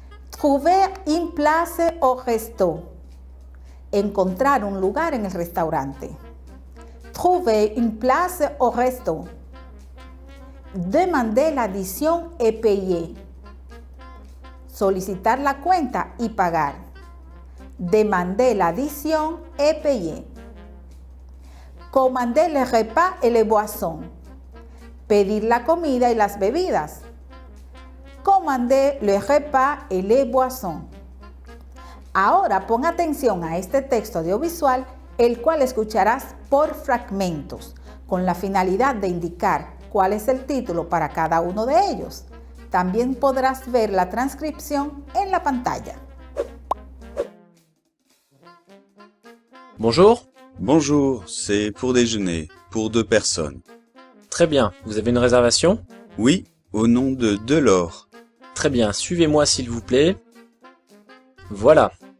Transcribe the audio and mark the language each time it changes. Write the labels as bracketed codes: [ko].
[fr] Trouver une place au resto. [es] Encontrar un lugar en el restaurante. [fr] Trouver une place au resto. Demander l'addition et payer. [es] Solicitar la cuenta y pagar. [fr] Demander l'addition et payer. Commander le repas et les boissons. [es] Pedir la comida y las bebidas. [fr] Commander le repas et les boissons. [es] Ahora pon atención a este texto audiovisual, el cual escucharás por fragmentos, con la finalidad de indicar cuál es el título para cada uno de ellos. También podrás ver la transcripción en la pantalla. [fr] Bonjour. Bonjour, c'est pour déjeuner, pour 2 personnes. Très bien, vous avez une réservation? Oui, au nom de Delors. Très bien, suivez-moi s'il vous plaît. Voilà.